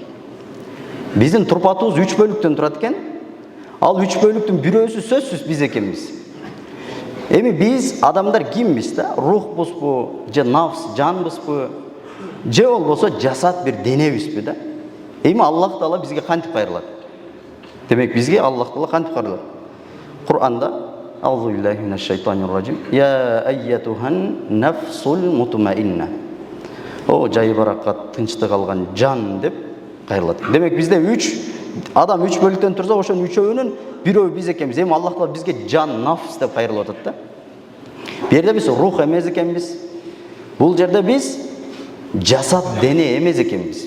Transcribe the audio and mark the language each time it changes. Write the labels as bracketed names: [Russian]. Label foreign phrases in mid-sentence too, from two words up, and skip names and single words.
[Kyrgyz] Биздин турпатыбыз 3 бөлүктөн турат экен. Ал 3 бөлүктүн бирөөсү сөзсүз биз экенбиз. Эми биз адамдар кимбиз да? Рухпузбу, же нафс, жанбызбы, же болбосо жасат бир денебизби да? Эми Аллах Таала бизге кантип кайрылат? Демек бизге Аллах Таала кантип кайрылат? [Arabic] Кур'анда أعوذ بالله من الشيطان الرجيم. يا أيتها النفس المطمئنة. [Kyrgyz] О жайбаракка тынчтык алган жан деп кайрылат. Демек бизде адам 3 бөлүктөн турса, ошонун үчөөнүн бирөө биз экенбиз. Эми Аллах Таала бизге жан, нафс деп кайрылып атат да. Бу жерде биз рух эмес экенбиз. Бул жерде биз жасат, дене эмес экенбиз.